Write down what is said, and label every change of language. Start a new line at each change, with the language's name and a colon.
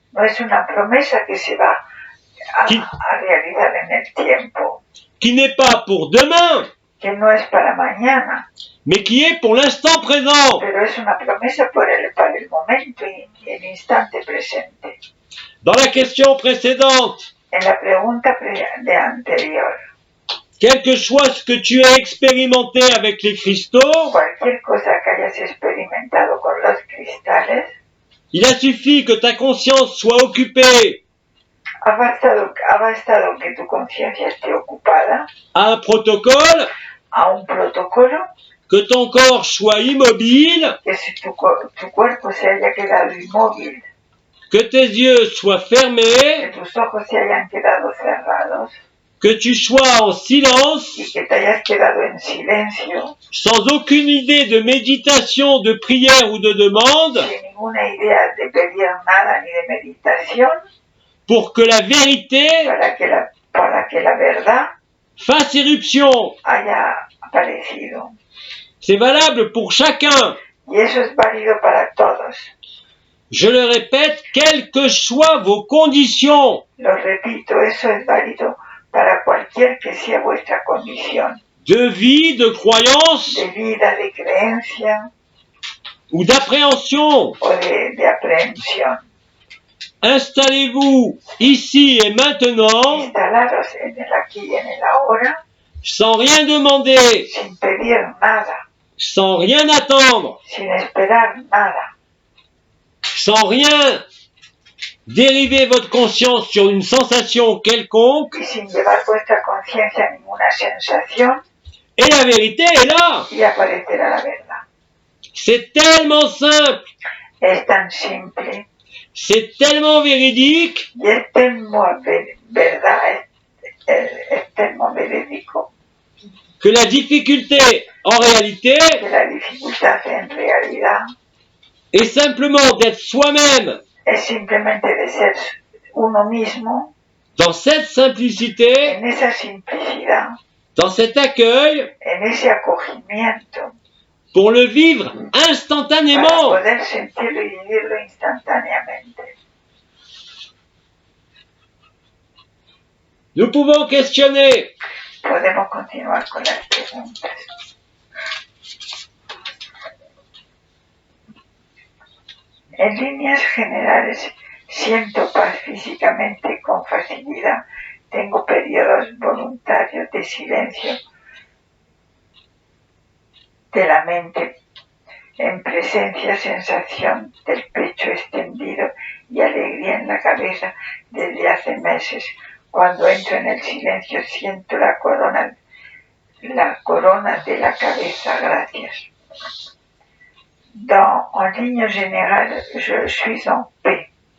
Spanish: No es una promesa que se va a realizar en el tiempo,
French: qui n'est pas pour demain,
Spanish: que no es para mañana,
French: mais qui est pour l'instant présent.
Spanish: pero es una promesa para el momento y el instante presente.
French: Dans la question précédente,
Spanish: En la pregunta anterior,
French: quel que soit ce que tu as expérimenté avec les cristaux,
Spanish: cualquier cosa que hayas experimentado con los cristales,
French: il a suffi que ta conscience soit occupée
Spanish: ha bastado que tu conciencia esté ocupada
French: à un protocole,
Spanish: a un protocolo,
French: que ton corps soit immobile,
Spanish: que si tu cuerpo se haya quedado inmóvil,
French: que tes yeux soient
Spanish: que
French: fermés,
Spanish: tus ojos se hayan quedado cerrados
French: que tu sois en silence,
Spanish: y que te hayas quedado en silencio,
French: sans aucune idée de méditation, de prière ou de demande,
Spanish: sin ninguna idea de pedir nada ni de meditación,
French: pour que la vérité
Spanish: para que para que la verdad
French: fasse éruption.
Spanish: haya aparecido.
French: C'est valable pour chacun.
Spanish: Y eso es válido para todos.
French: Je le répète, quelles que soient vos conditions
Spanish: Lo repito, eso es válido para cualquier que sea vuestra condición
French: de vie, de croyance
Spanish: de vida, de creencia
French: ou d'appréhension.
Spanish: o de aprehensión.
French: Installez-vous ici et maintenant
Spanish: Instalaros en el aquí y en el ahora,
French: sans rien demander,
Spanish: sin pedir nada,
French: sans rien attendre,
Spanish: sin esperar nada,
French: sans rien dériver votre conscience sur une sensation quelconque,
Spanish: y sin llevar vuestra conciencia a ninguna sensación,
French: et la vérité est là.
Spanish: y aparecerá la verdad.
French: C'est tellement simple,
Spanish: Es tan simple
French: c'est tellement véridique
Spanish: y es
French: tellement
Spanish: verdad, es tellement verídico,
French: que la difficulté, en réalité,
Spanish: que la dificultad en realidad
French: est simplement d'être soi-même
Spanish: es simplemente de ser uno mismo
French: dans cette simplicité,
Spanish: en esa simplicidad,
French: dans cet accueil,
Spanish: en ese acogimiento,
French: pour le vivre
Spanish: para
French: instantanément.
Spanish: poder sentirlo y vivirlo instantáneamente.
French: Nous pouvons questionner.
Spanish: Podemos continuar con las preguntas. En líneas generales, siento paz físicamente con facilidad. Tengo periodos voluntarios de silencio de la mente, en presencia, sensación del pecho extendido y alegría en la cabeza desde hace meses. Cuando entro en el silencio siento la corona de la cabeza. Gracias.
French: En ligne générale, je suis en paix.